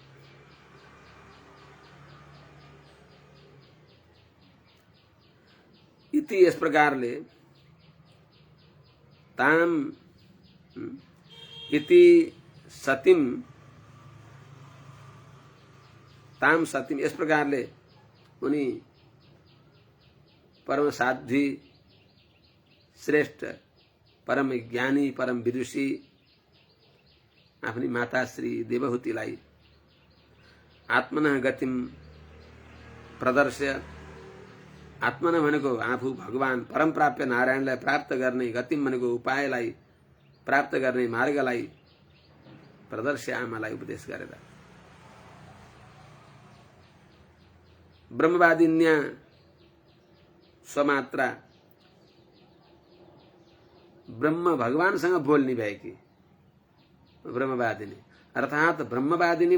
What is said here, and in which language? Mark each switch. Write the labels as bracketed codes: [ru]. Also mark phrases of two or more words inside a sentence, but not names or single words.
[ne] इति इस प्रकारले [sa] ताम इति सतीं ताम सतीं [ne] इस प्रकारले उनी परम साध्वी श्रेष्ठ परम ज्ञानी परम विदुषी आफ्नी माता श्री देवहूतिलाई [sa] आत्मनः गतिम प्रदर्श्य [ne] आत्मन भनेको आफू भगवान परम प्राप्य नारायणलाई प्राप्त गर्ने गतिम भनेको उपायलाई प्राप्त गर्ने मार्गलाई प्रदर्श्य आमालाई उपदेश गरेर [sa] ब्रह्मवादिन्या स्वमात्रा [ne] ब्रह्म भगवानसँग बोल्ने भएकी ब्रह्मवादिनी अर्थात ब्रह्मवादिनी